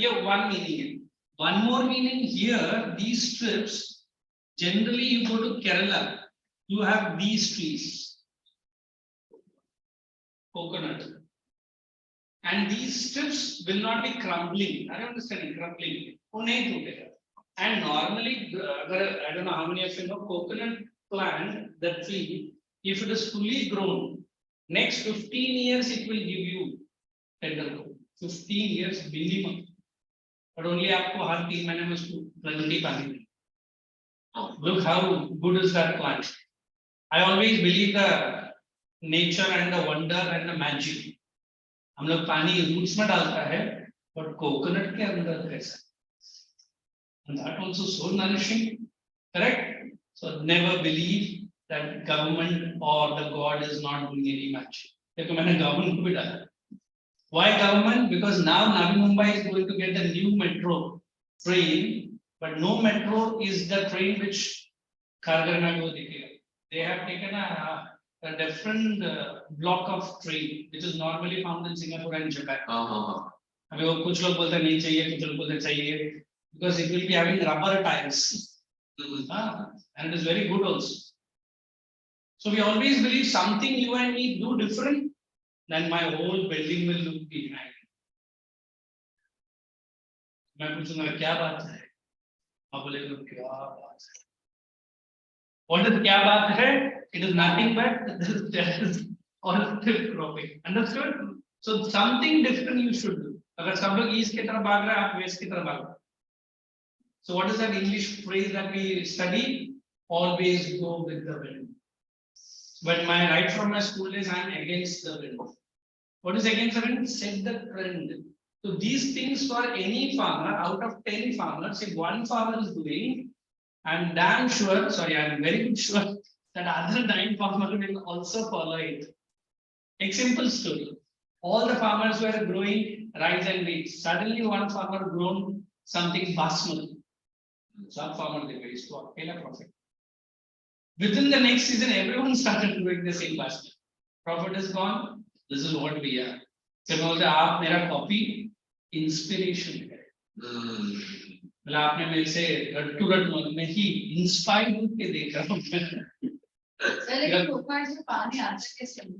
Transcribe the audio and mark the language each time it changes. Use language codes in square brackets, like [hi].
[en] ये one meaning है. One more meaning here, these strips, generally you go to Kerala, you have these trees, coconut, and these strips will not be crumbling. I don't understand crumbling. And normally, I don't know how many of you know coconut plant, the tree if it is fully grown, next 15 years it will give you tender growth. 15 years minimum. [hi] But only आपको हर 3 महीने में उसको plenty पानी देना. [en] Look how good is that plant. I always believe the nature and the wonder and the magic. [hi] हम लोग पानी roots में डालता है, but coconut के अंदर कैसा? [en] And that also so nourishing, correct? So never believe that government or the God is not doing any magic. [hi] देखो मैंने government को भी डाला. [en] Why government? Because now Navi Mumbai is going to get a new metro train, but no metro is the train which [hi] Kharghar mein wo dikhega. [en] They have taken a different block of train which is normally found in Singapore and Japan. [hi] अभी वो कुछ लोग बोलते हैं नहीं चाहिए, कुछ लोग बोलते हैं चाहिए, [en] because it will be having rubber tires. And it is very good also. So we always believe something you and me do different, then my whole building will look behind. [hi] मैं पूछूंगा क्या बात है, आप बोलेंगे क्या बात है. [en] What is [hi] क्या बात है? [en] It is nothing but this alternative cropping. Understood? So something different you should do. [hi] अगर सब लोग ईस्ट की तरफ भाग रहे हैं, आप वेस्ट की तरफ भागो. [en] So what is that English phrase that we study? Always go with the wind. But right from my school days, I am against the wind. What is against the wind? Set the trend. So these things for any farmer, out of 10 farmers, if one farmer is doing, I am damn sure, sorry, I am very good sure that other 9 farmers will also follow it. A simple story. All the farmers were growing rice and wheat. Suddenly one farmer grown something basmati. Some farmer they raised to a profit. Within the next season, everyone started doing the same basmati. Profit is gone. This is what we are. So [hi] आप मेरा copy inspiration है. मतलब आपने मेरे से रट में ही inspired होके देख रहा हूँ. लेकिन ऊपर से पानी आता कैसे?